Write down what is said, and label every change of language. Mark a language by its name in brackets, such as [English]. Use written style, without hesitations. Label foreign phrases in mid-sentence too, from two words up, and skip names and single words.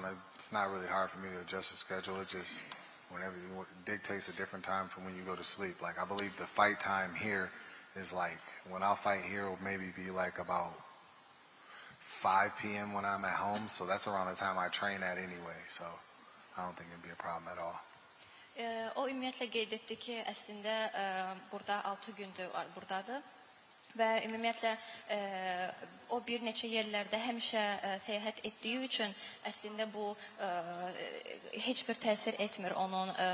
[English] It's not really hard for me to adjust the schedule. It just whenever it dictates a different time from when you go to sleep. Like I believe the fight time here is like when I'll fight here will maybe be like about 5 p.m. when I'm at home. So that's around the time I train at anyway. So I don't think it'd be a problem at all. [Azerbaijani] O ümumiyyətlə qeyd etdi ki, əslində burada 6 gündür buradadır və ümumiyyətlə o bir neçə yerlərdə həmişə səyahət etdiyi üçün əslində bu heç bir təsir etmir onun